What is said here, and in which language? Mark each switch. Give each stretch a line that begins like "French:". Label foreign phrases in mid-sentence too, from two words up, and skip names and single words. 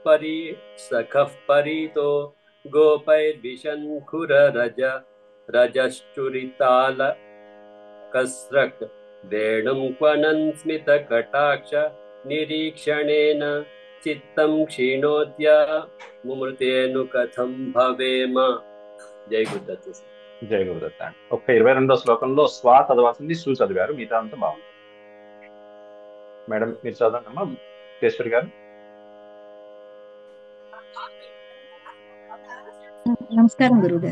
Sanskrit: परीतो गोपैर्विशन्खुररजश्चुरितालकस्रक् वेणुं क्वणन् स्मितकटाक्ष निरीक्षणेन चित्तं क्षीणोद्य मुमृतेनु कथं भवेम.
Telugu: జై గురుదత్త. జై గురుదత్త. ఒక్క 22వ శ్లోకంలో స్వా చదవాల్సింది సు చదివారు, మిగతా అంతా బాగుంది. మేడం మీరు చదవండి అమ్మా, కేశ్వరి గారు. నమస్కారం గురుగారు.